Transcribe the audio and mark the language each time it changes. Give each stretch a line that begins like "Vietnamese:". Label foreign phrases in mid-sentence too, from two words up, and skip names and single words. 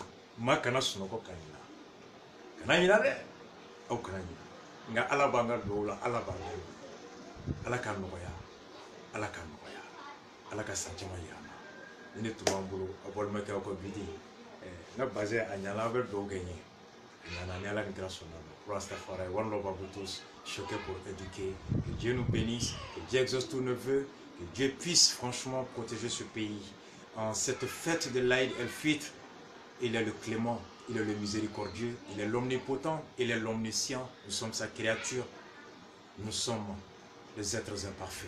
Bambara: maa kana sunɔgɔ ka ɲina kana ɲina dɛ aw kana ɲina nka ala b'an ka duwawu la ala b'an dɛmɛ ala k'a nɔgɔya ala k'a nɔgɔya ala ka san caman yira an na ni ne tun b'an bolo a balimakɛ aw ka bidi n ka bazɛn a ɲana aw bɛ duwawu kɛ n ye a ɲana ni ala ni kira sɔnna ma
French: pour Rastafari
English: one love
French: à vous tous choqués pour éduquer que Dieu nous bénisse que Dieu exauce tous nos vœux que Dieu puisse franchement protéger ce pays en cette fête de l'Aïd el-Fitr. Il est le clément, il est le miséricordieux, il est l'omnipotent, il est l'omniscient. Nous sommes sa créature, nous sommes les êtres imparfaits.